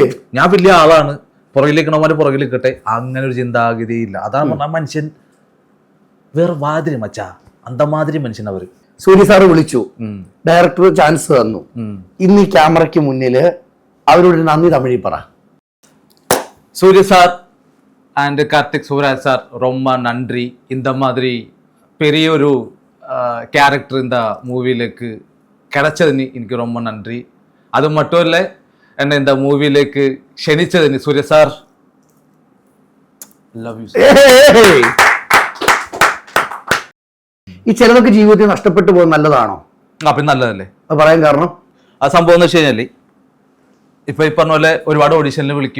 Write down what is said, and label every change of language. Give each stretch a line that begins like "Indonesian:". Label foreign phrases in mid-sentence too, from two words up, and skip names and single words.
Malayalam: ഞാൻ വലിയ ആളാണ്, പുറകിലിരിക്കണമാര് പുറകിലിരിക്കട്ടെ, അങ്ങനെ ഒരു ചിന്താഗതിയില്ല. അതാണ് പറഞ്ഞ മനുഷ്യൻ വേറെ മാതിരി മച്ചാ, അന്തമാതിരി മനുഷ്യൻ. അവര് സൂര്യ സാറ് വിളിച്ചു,
English: director chance
Malayalam: തന്നു. ഇന്ന് ഈ ക്യാമറയ്ക്ക് മുന്നില് അവരോട് നന്ദി തമിഴിൽ പറ.
Tamil: சூரிய சார் அண்ட் கார்த்திக் சூராஜ் சார் ரொம்ப நன்றி. இந்த மாதிரி பெரிய ஒரு கேரக்டர் இந்த மூவியிலேக்கு கிடைச்சதுன்னு எனக்கு ரொம்ப நன்றி. அது மட்டும் இல்லை, என்னை இந்த மூவியிலேக்கு
Malayalam: ക്ഷണിച്ചതിന് സൂര്യ സാർ
English: love you.
Malayalam: ഈ ചിലതൊക്കെ ജീവിതത്തിൽ നഷ്ടപ്പെട്ടു പോകുന്നത് നല്ലതാണോ? അപ്പം നല്ലതല്ലേ അത് പറയാൻ കാരണം? ആ സംഭവം എന്ന് വെച്ച് കഴിഞ്ഞാൽ ഇപ്പൊ ഈ പറഞ്ഞ പോലെ ഒരുപാട് ഓഡീഷനിൽ വിളിക്കും.